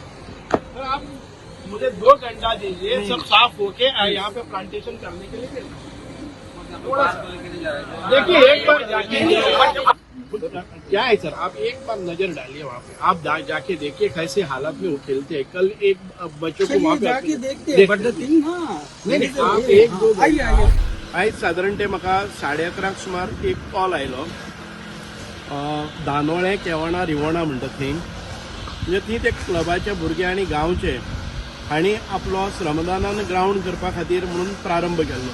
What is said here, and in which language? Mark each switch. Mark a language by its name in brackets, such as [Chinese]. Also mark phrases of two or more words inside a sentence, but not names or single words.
[Hindi] तो आप मुझे 2 घंटा दीजिए, सब साफ होके यहाँ पे प्लांटेशन करने के लिए देखिए। एक बार जाके क्या है सर, आप एक बार नजर डालिए वहाँ पे, आप जाके देखिए कैसे हालत में वो खेलते हैं। कल एक बच्चों को वहाँ पे जाके देखते नहीं, आप [Konkani] 1-2 आयज साधारण म्हाका 11:30 सुमार एक कॉल आयलो, दानोळे केवणा रिवणा म्हणटा थंय, म्हणजे थंय ते क्लबाचे भुरगे आनी गांवचे हांणी आपलो श्रमदानान ग्राउंड करपा खातीर म्हणून प्रारंभ केल्लो।